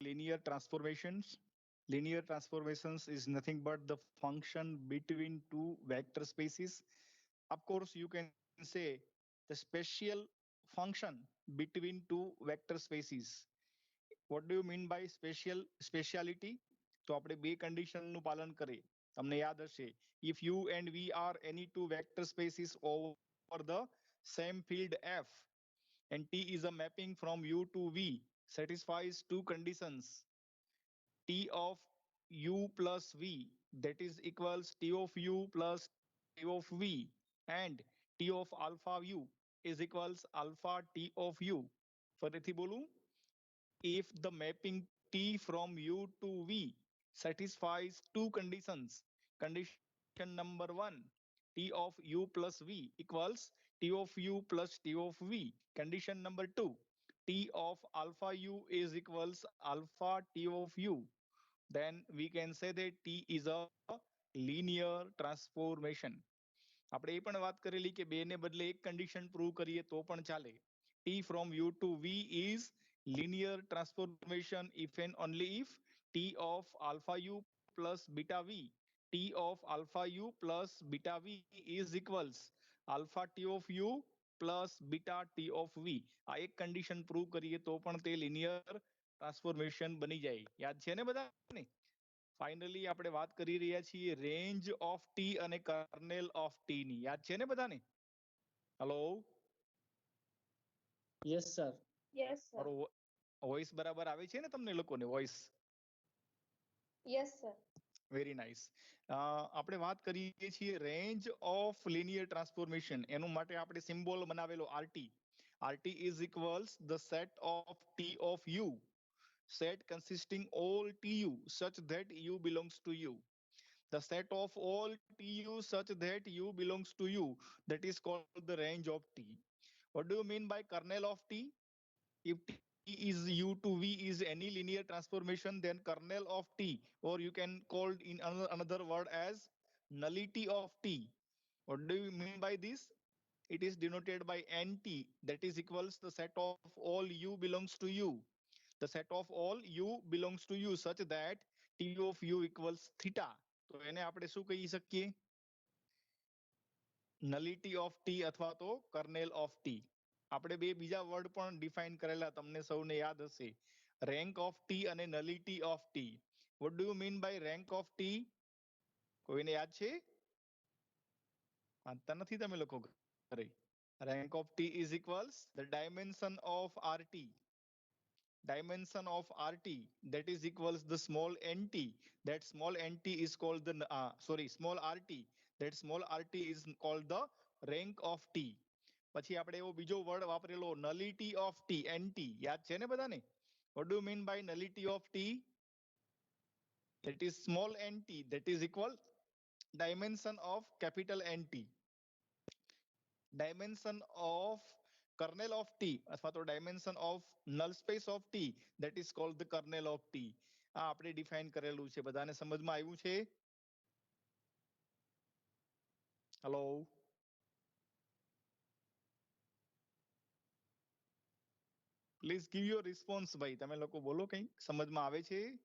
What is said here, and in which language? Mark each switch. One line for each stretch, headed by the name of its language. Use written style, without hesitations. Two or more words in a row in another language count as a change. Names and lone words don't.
English: linear transformations? Linear transformations is nothing but the function between two vector spaces. Of course, you can say the special function between two vector spaces. What do you mean by speciality?
Gujarati: તો આપણે બે condition નું પાલન કરીએ. તમને યાદ હશે,
English: if u and v are any two vector spaces over the same field F and T is a mapping from u to v satisfies two conditions. T of u plus v, that is equals T of u plus T of v, and T of alpha u is equals alpha T of u.
Gujarati: ફરીથી બોલું,
English: if the mapping T from u to v satisfies two conditions. Condition number 1, T of u plus v equals T of u plus T of v. Condition number 2, T of alpha u is equals alpha T of u. Then we can say that T is a linear transformation.
Gujarati: આપણે એ પણ વાત કરેલી કે બે ને બદલે એક કંડિશન પ્રૂવ કરીએ તો પણ ચાલે.
English: T from u to v is linear transformation if and only if T of alpha u plus beta v, T of alpha u plus beta v is equals alpha T of u plus beta T of v.
Gujarati: આ એક કંડિશન પ્રૂવ કરીએ તો પણ તે
English: linear transformation
Gujarati: બની જાય. યાદ છે ને બધાને? ફાઇનલી આપણે વાત કરી રહ્યા છીએ
English: range of T
Gujarati: અને
English: kernel of T
Gujarati: ની. યાદ છે ને બધાને? હેલો,
English: Yes sir. Yes, sir.
Gujarati: મારો વોઇસ બરાબર આવે છે ને તમને લોકોને? વોઇસ
English: Yes, sir. Very nice.
Gujarati: આપણે વાત કરીએ છીએ
English: range of linear transformation.
Gujarati: એનું માટે આપણે સિમ્બોલ બનાવેલો RT.
English: RT is equals the set of T of u, set consisting all TU such that U belongs to U. The set of all TU such that U belongs to U, that is called the range of T. What do you mean by kernel of T? If T is U to V is any linear transformation, then kernel of T, or you can call in another word as nullity of T. What do you mean by this? It is denoted by NT, that is equals the set of all U belongs to U. The set of all U belongs to U such that T of U equals theta.
Gujarati: તો એને આપણે શું કહી શકીએ?
English: nullity of T
Gujarati: અથવા તો
English: kernel of T.
Gujarati: આપણે બે બીજા વર્ડ પણ ડિફાઇન કરેલા, તમને સૌને યાદ હશે,
English: rank of T
Gujarati: અને
English: nullity of T. What do you mean by rank of T?
Gujarati: કોઈને યાદ છે? વાંચતા નથી તમે લોકો ઘરે?
English: Rank of T is equals the dimension of RT. Dimension of RT, that is equals the small nt. That small nt is called the small rt. That small rt is called the rank of T.
Gujarati: પછી આપણે એવો બીજો વર્ડ વાપરેલો
English: nullity of T,
Gujarati: nt. યાદ છે ને બધાને?
English: What do you mean by nullity of T? That is small nt, that is equal dimension of capital NT. Dimension of kernel of T
Gujarati: અથવા તો
English: dimension of null space of T, that is called the kernel of T.
Gujarati: આ આપણે ડિફાઇન કરેલું છે. બધાને સમજમાં આવ્યું છે? હેલો,
English: please give your response
Gujarati: ભાઈ. તમે લોકો બોલો, કંઈક સમજમાં આવે છે?